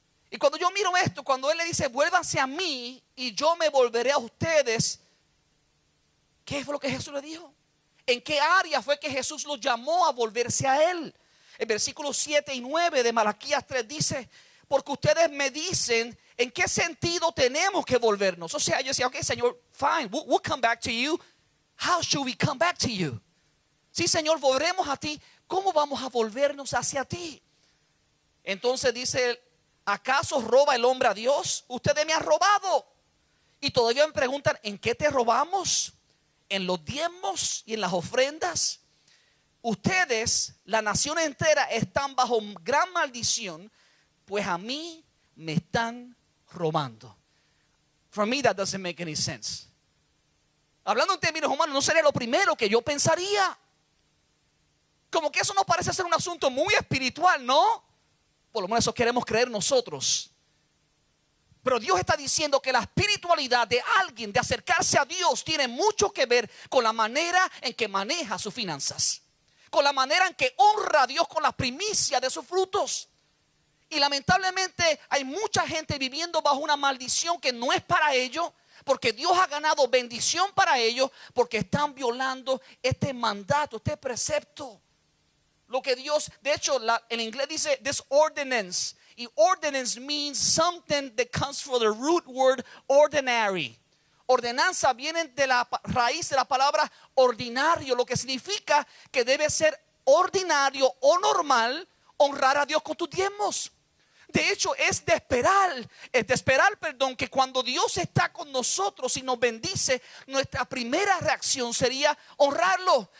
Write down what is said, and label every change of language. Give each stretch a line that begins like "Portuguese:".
Spanish: Y cuando yo miro esto, cuando Él le dice: vuélvanse a mí y yo me volveré a ustedes, ¿qué fue lo que Jesús le dijo? ¿En qué área fue que Jesús los llamó a volverse a Él? El versículo 7 y 9 de Malaquías 3 dice: porque ustedes me dicen en qué sentido tenemos que volvernos. O sea, yo decía:
English: ok, Señor, fine, we'll come back to you. How should we come back to you?
Spanish: Sí, Señor, volveremos a ti. ¿Cómo vamos a volvernos hacia ti? Entonces dice: ¿acaso roba el hombre a Dios? Ustedes me han robado. Y todavía me preguntan: ¿en qué te robamos? ¿En los diezmos y en las ofrendas? Ustedes, la nación entera, están bajo gran maldición, pues a mí me están robando.
English: For me that doesn't make any sense.
Spanish: Hablando en términos humanos, no sería lo primero que yo pensaría. Como que eso no parece ser un asunto muy espiritual, ¿no? Por lo menos eso queremos creer nosotros. Pero Dios está diciendo que la espiritualidad de alguien, de acercarse a Dios, tiene mucho que ver con la manera en que maneja sus finanzas, con la manera en que honra a Dios con la primicia de sus frutos. Y lamentablemente hay mucha gente viviendo bajo una maldición que no es para ellos, porque Dios ha ganado bendición para ellos, porque están violando este mandato, este precepto. Lo que Dios, de hecho, en inglés dice
English: this ordinance. Y ordinance means something that comes from the root word ordinary.
Spanish: Ordenanza viene de la raíz de la palabra ordinario, lo que significa que debe ser ordinario o normal honrar a Dios con tus diezmos. De hecho, es de esperar, que cuando Dios está con nosotros y nos bendice, nuestra primera reacción sería honrarlo.